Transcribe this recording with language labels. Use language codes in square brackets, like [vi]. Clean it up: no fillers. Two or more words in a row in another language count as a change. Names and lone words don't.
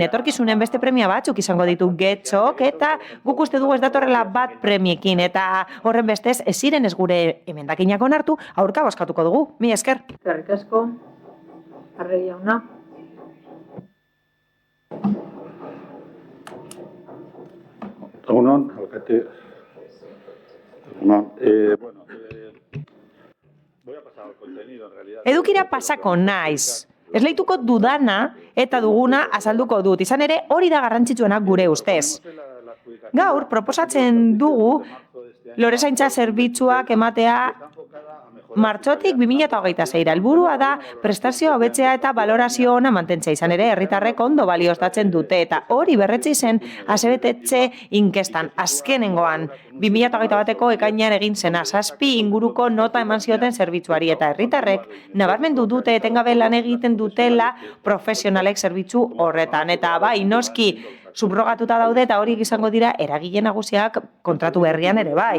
[eu] Etorkizunen beste premia batzuk izango ditu getxok eta guk uste dugu ez datorrela bat premiekin eta horren bestez ez ziren ez gure emendakinak onartu, aurka bozkatuko dugu. Mila esker. Eskerrik asko. Arregi Jauna. Egunon, alkate. Egunon. Bueno, [es] voy a pasar al contenido, en realidad. [eu] Edukira pasako naiz. Esleituko dudana eta duguna azalduko dut. Izan ere, hori da garrantzitsuenak gure ustez. Gaur, proposatzen dugu lorezaintza zerbitzuak ematea martxotik 2026. Helburua da prestazio hobetzea eta balorazio ona mantentzea, izan ere herritarrek ondo balioztatzen dute eta hori berretsi zen asebetetze inkestan azkenengoan 2021ko ekainean egin zena 7 inguruko nota eman zioten zerbitzuari eta herritarrek nabarmendu dute etengabe lan egiten dutela profesionalek zerbitzu horretan eta bai noski subrogatuta daude eta horiek izango dira eragile nagusiak kontratu berrian ere bai.